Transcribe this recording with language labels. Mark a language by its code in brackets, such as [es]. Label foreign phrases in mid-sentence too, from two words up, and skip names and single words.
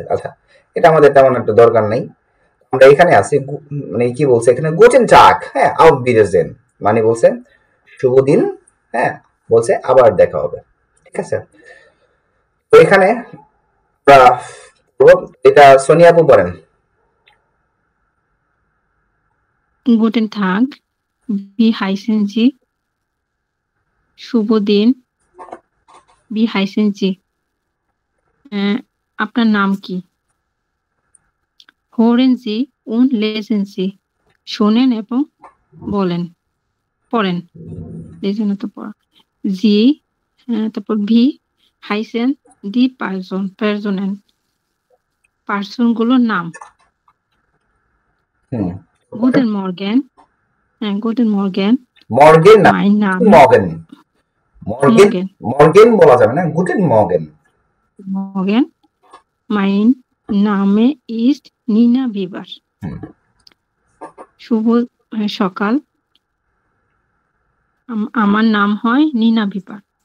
[bn] আচ্ছা এটা আমাদের তেমন একটা দরকার নেই, আমরা এখানে আছি মানে কি বলছে এখানে [de] Guten Tag, [bn] হ্যাঁ [de] auf Wiedersehen [bn] মানে বলছে শুভ দিন, হ্যাঁ বলছে আবার দেখা হবে, ঠিক আছে। তো এখানে এটা সোনিয়া আপু বলেন। [de] Guten Tag, wie heißen Sie? [bn] শুভ দিন, [de] wie heißen Sie? [bn] আপনার নাম কি? [de] hören Sie und lesen Sie, [bn] শোনেন এবং বলেন পড়েন, lesen তো পড়া। [de] Sie তারপর wie heißen die Personen, [bn] পার্সন গুলোর নাম। [de] Guten Morgen, Guten Morgen, [bn] মর্গেন না [de] mein Name [bn] মর্গেন বলা যাবে না, [de] Guten Morgen. Morgen, mein Name ist Nina Weber, [bn] শুভ সকাল, আমার নাম হয় নিনা বিবার।